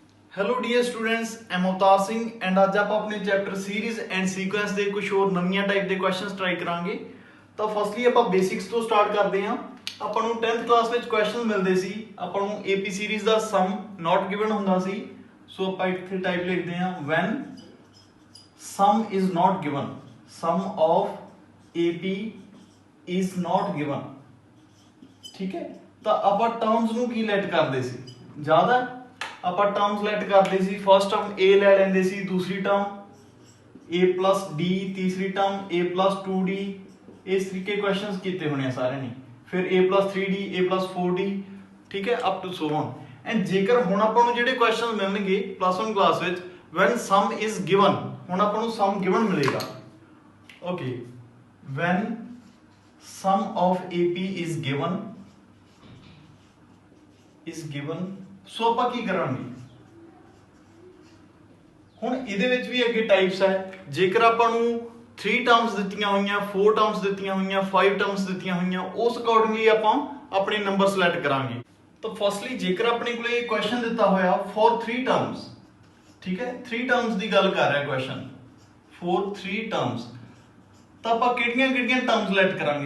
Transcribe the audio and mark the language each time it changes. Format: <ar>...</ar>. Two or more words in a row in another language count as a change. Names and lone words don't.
<en>Hello dear students, I'm Avtar Singh and</en> <pa>ਅੱਜ ਆਪਾਂ ਆਪਣੇ</pa> <en>chapter series and sequence</en> <pa>ਦੇ ਕੁਝ ਹੋਰ ਨਵੀਆਂ ਟਾਈਪ ਦੇ</pa> <en>questions try</en> <pa>ਕਰਾਂਗੇ। ਤਾਂ ਫਸਟਲੀ ਆਪਾਂ ਬੇਸਿਕਸ ਤੋਂ ਸਟਾਰਟ ਕਰਦੇ ਹਾਂ। ਆਪਾਂ ਨੂੰ 10th ਕਲਾਸ ਵਿੱਚ ਕੁਐਸਚਨਸ ਮਿਲਦੇ ਸੀ, ਆਪਾਂ ਨੂੰ</pa> <en>AP series</en> <pa>ਦਾ</pa> <en>sum not given</en> <pa>ਹੁੰਦਾ ਸੀ। ਸੋ ਆਪਾਂ ਇੱਥੇ ਟਾਈਪ ਲਿਖਦੇ ਹਾਂ</pa> <en>when sum is not given,</en> <pa>sum of AP is not given। ਠੀਕ ਹੈ, ਤਾਂ ਆਪਾਂ ਟਰਮਸ ਨੂੰ ਕੀ ਲੈਟ ਕਰਦੇ ਸੀ, ਜ਼ਿਆਦਾ ਆਪਾਂ ਟਰਮਸ ਲੈਟ ਕਰਦੇ ਸੀ।</pa> <en>first term</en> <pa>a ਲੈ ਲੈਂਦੇ ਸੀ, ਦੂਸਰੀ ਟਰਮ</pa> <en>a plus d,</en> <pa>ਤੀਸਰੀ ਟਰਮ</pa> <en>a plus 2d।</en> <pa>ਇਸ ਤਰੀਕੇ ਕੁਐਸਚਨਸ ਕੀਤੇ ਹੋਣੇ ਆ ਸਾਰਿਆਂ ਨੇ। ਫਿਰ</pa> <en>a plus 3d, a plus 4d,</en> <pa>ਠੀਕ ਹੈ,</pa> <en>up to so on.</en> <pa>ਐਂਡ ਜੇਕਰ ਹੁਣ ਆਪਾਂ ਨੂੰ ਜਿਹੜੇ ਕੁਐਸਚਨਸ ਮਿਲਣਗੇ +1 ਕਲਾਸ ਵਿੱਚ</pa> <en>when sum is given,</en> <pa>ਹੁਣ ਆਪਾਂ ਨੂੰ</pa> <en>sum given</en> <pa>ਮਿਲੇਗਾ। ਓਕੇ,</pa> <en>when sum of AP is given</en> <pa>ਸੋ ਆਪਾਂ ਕੀ ਕਰਾਂਗੇ, ਹੁਣ ਇਹਦੇ ਵਿੱਚ ਵੀ ਅੱਗੇ ਟਾਈਪਸ ਹੈ। ਜੇਕਰ ਆਪਾਂ ਨੂੰ 3 ਟਰਮਸ ਦਿੱਤੀਆਂ ਹੋਈਆਂ, 4 ਟਰਮਸ ਦਿੱਤੀਆਂ ਹੋਈਆਂ, 5 ਟਰਮਸ ਦਿੱਤੀਆਂ ਹੋਈਆਂ, ਉਸ ਅਕੋਰਡਿੰਗਲੀ ਆਪਾਂ ਆਪਣੇ ਨੰਬਰ ਸਿਲੈਕਟ ਕਰਾਂਗੇ। ਤਾਂ ਫਸਟਲੀ ਜੇਕਰ ਆਪਣੇ ਕੋਲੇ ਕੁਐਸਚਨ ਦਿੱਤਾ ਹੋਇਆ</pa> <en>for 3 terms,</en> <pa>ਠੀਕ ਹੈ, 3 ਟਰਮਸ ਦੀ ਗੱਲ ਕਰ ਰਿਹਾ ਕੁਐਸਚਨ,</pa> <en>for 3 terms,</en> <pa>ਤਾਂ ਆਪਾਂ ਕਿਹੜੀਆਂ ਟਰਮਸ ਸਿਲੈਕਟ ਕਰਾਂਗੇ।</pa>